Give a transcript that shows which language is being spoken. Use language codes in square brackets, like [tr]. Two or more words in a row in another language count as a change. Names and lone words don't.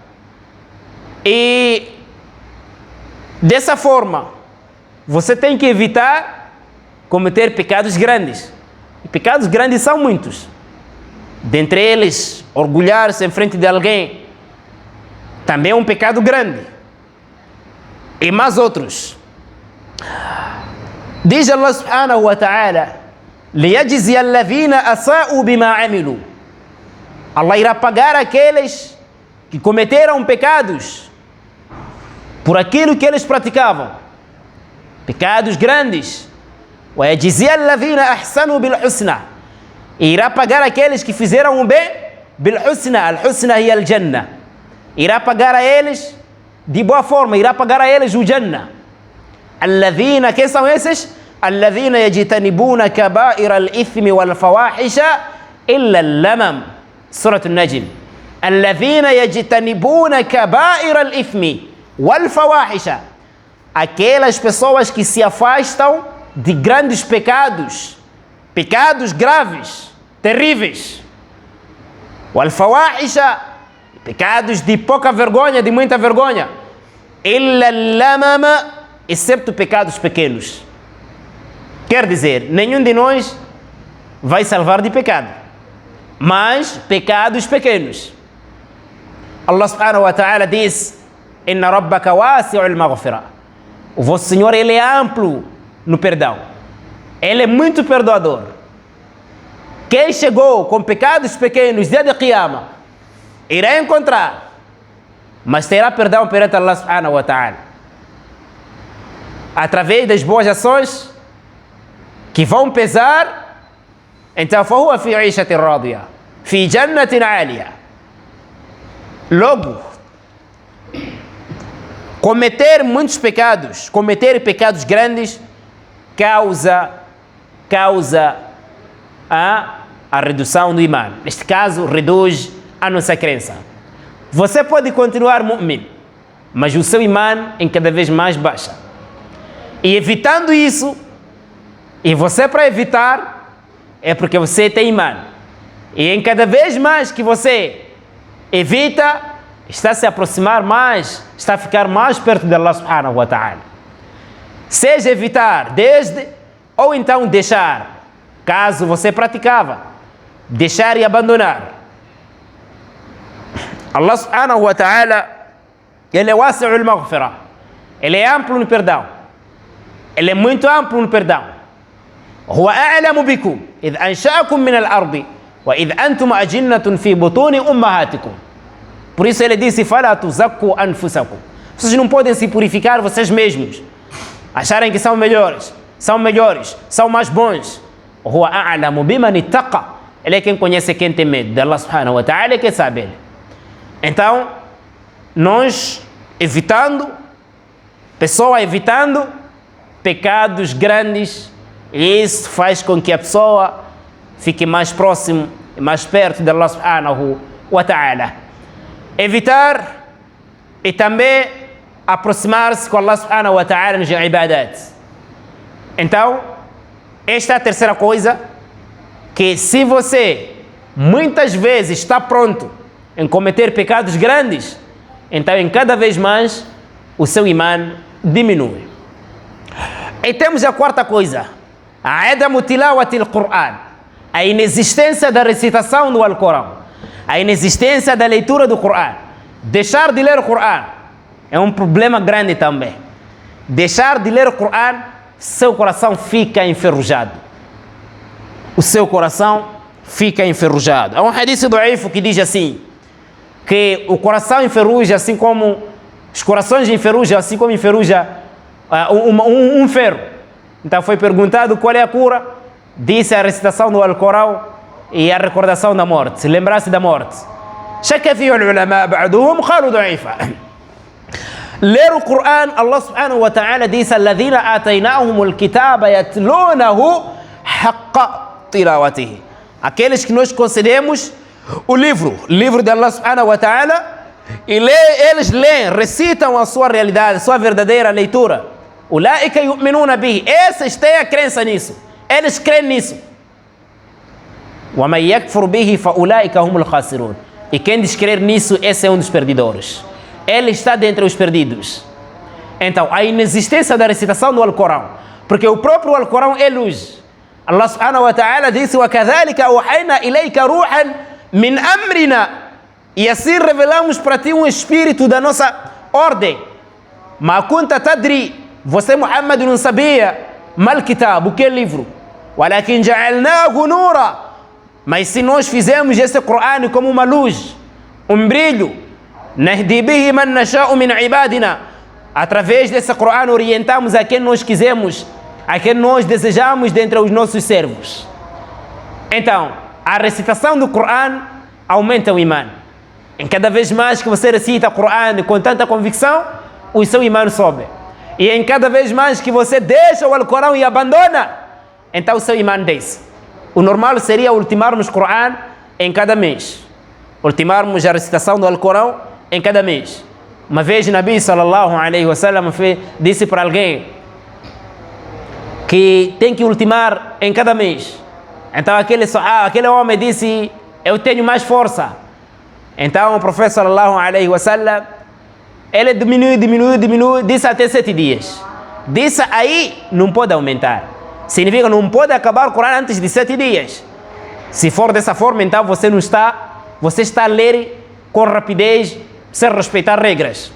[pt] E dessa forma, você tem que evitar cometer pecados grandes. E pecados grandes são muitos. Dentre eles, orgulhar-se em frente de alguém também é um pecado grande. E mais outros. Diz Allah [ar] سبحانه وتعالى: لِيَجْزِيَ الَّذِينَ أَسَاءُوا بِمَا عَمِلُوا [pt] Allah irá pagar aqueles que cometeram pecados por aquilo que eles praticavam, pecados grandes. [ar] وَيَجْزِيَ الَّذِينَ أَحْسَنُوا بِالْحُسْنَى, [pt] irá pagar aqueles que fizeram o bem, [ar] بالحسنى, الحسنى هي الجنة, [pt] irá pagar a eles de boa forma, irá pagar a eles o Jannah. [ar] الذين, [pt] quem são esses? [ar] الذين يجتنبون كبائر الإثم والفواحش إلا اللمم, سورة النجم. الذين يجتنبون كبائر الإثم والفواحش, [pt] aquelas pessoas que se afastam de grandes pecados, pecados graves, terríveis. والفواحش, pecados de pouca vergonha, de muita vergonha. [ar] إلا اللمم, [pt] excepto pecados pequenos. Quer dizer, nenhum de nós vai salvar de pecado, mas pecados pequenos. Allah [ar] سبحانه وتعالى [pt] diz: [ar] إن ربك واسع المغفرة. [pt] O vosso Senhor, ele é amplo no perdão. Ele é muito perdoador. Quem chegou com pecados pequenos dia de Qiyamah irá encontrar, mas terá perdão perante Allah [ar] سبحانه وتعالى, [pt] através das boas ações que vão pesar. Então, [ar] فهو في عيشة راضية في جنة عالية. [pt] Logo, cometer muitos pecados, cometer pecados grandes, causa a redução do iman. Neste caso, reduz a nossa crença. Você pode continuar mu'min, mas o seu iman em cada vez mais baixa. E evitando isso, e você para evitar, é porque você tem iman. E em cada vez mais que você evita, está a se aproximar mais, está a ficar mais perto de Allah [ar] سبحانه وتعالى. [pt] Seja evitar desde, ou então deixar, caso você praticava, deixar e abandonar. Allah [ar] سبحانه وتعالى, [pt] ele é [ar] واسع المغفرة, [pt] ele é amplo no perdão, ele é muito amplo no perdão. [ar] هو أعلم بكم إذ أنشأكم من الأرض وإذ أنتم أجنة في بطون أمهاتكم. [pt] Por isso ele disse: [ar] فَلَا تُزَكُّوا أَنفُسَكُمْ. [pt] Vocês não podem se purificar vocês mesmos, acharem que são melhores, são mais bons. [ar] هو أعلم بمن اتقى. [pt] Ele é quem conhece, quem tem medo de Allah [ar] سبحانه وتعالى, [pt] quem sabe ele. Então, nós evitando pecados grandes, isso faz com que a pessoa fique mais próximo e mais perto de Allah [ar] سبحانه وتعالى. [pt] Evitar e também aproximar-se com Allah [ar] سبحانه وتعالى [pt] nos ibadat. Então, esta é a terceira coisa, que se você muitas vezes está pronto em cometer pecados grandes, então em cada vez mais o seu iman diminui. E temos a quarta coisa, [ar] عدم تلاوة القرآن, [pt] a inexistência da recitação do Alcorão, a inexistência da leitura do Qur'an. Deixar de ler o Qur'an é um problema grande também. Deixar de ler o Qur'an, seu coração fica enferrujado. O seu coração fica enferrujado. Há um [ar] حديث ضعيف [pt] que diz assim, que o coração enferruja assim como os corações enferrujam, assim como enferruja um ferro. Então foi perguntado qual é a cura, disse a recitação do Alcorão e a recordação da morte, lembrar-se da morte. [ar] شك فيه العلماء بعضهم قالوا ضعيفا. [pt] Ler o Qur'an, Allah [ar] سبحانه وتعالى [pt] disse: [ar] الذين آتيناهم الكتاب يتلونه حق تلاوته. [pt] Aqueles que nós concedemos o livro de Allah [ar] سبحانه وتعالى, [pt] e eles leem, recitam a sua realidade, a sua verdadeira leitura. [ar] أولئك يؤمنون به. [pt] Esses têm a crença nisso, eles creem nisso. [ar] ومن يكفر به فأولئك هم الخاسرون. [pt] E quem descrer nisso, esse é um dos perdidores. Ele está dentre os perdidos. Então, a inexistência da recitação do Alcorão, porque o próprio Alcorão é luz. Allah [ar] سبحانه وتعالى [pt] disse: [ar] وَكَذَلِكَ أَوْحَيْنَا إِلَيْكَ رُوحًا مِنْ أَمْرِنَا. [pt] E assim revelamos para ti um espírito da nossa ordem. [ar] مَا كُنْتَ تَدْرِي. [pt] Você, Muhammad, não sabia [ar] ما الكتاب, [pt] o que é livro. [ar] وَلَكِنْ جَعَلْنَاهُ نُورًا. [pt] Mas se nós fizermos esse Coran como uma luz, um brilho, [ar] نهدي به من نشاء من عبادنا, [pt] através desse Coran orientamos a quem nós quisermos, a quem nós desejamos dentre os nossos servos. Então, a recitação do Coran aumenta o imã. Em cada vez mais que você recita o Coran com tanta convicção, o seu imã sobe. E em cada vez mais que você deixa o Alcorão e abandona, então o seu imã desce. O normal seria ultimarmos o Coran em cada mês. Ultimarmos a recitação do Alcorão em cada mês. Uma vez o Nabi [ar] صلى الله عليه وسلم [pt] disse para alguém que tem que ultimar em cada mês. Então aquele homem disse, eu tenho mais força. Então o profeta [ar] صلى الله عليه وسلم, [pt] ele diminuiu, disse até 7 dias. Disse aí, não pode aumentar. Significa não pode acabar o Coran antes de 7 dias. Se for dessa forma, então você está a ler com rapidez, sem respeitar regras.